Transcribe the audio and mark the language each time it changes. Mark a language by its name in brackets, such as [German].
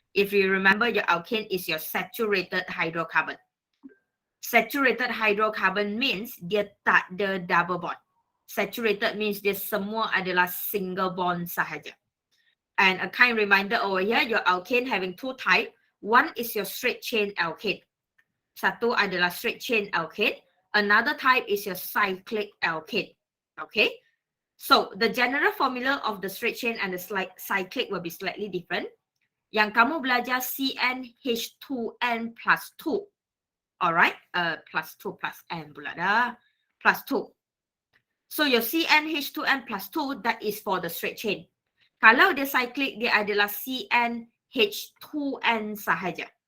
[English] If you remember, your alkane is your saturated hydrocarbon. Saturated hydrocarbon means [Malay] dia tak ada [English] double bond. [Malay] Saturated means dia semua adalah single bond sahaja. [English] And a kind reminder over here, your alkane having two types. One is your straight chain alkane. [Malay] Satu adalah straight chain alkane. [English] Another type is your cyclic alkane. Okay. So the general formula of the straight chain and the cyclic will be slightly different. [Malay] Yang kamu belajar CnH2n plus 2. Alright. Plus 2 plus n pula dah. Plus 2. [English] So your CnH2n plus 2, that is for the straight chain. [Malay] Kalau dia cyclic, dia adalah CnH2n sahaja.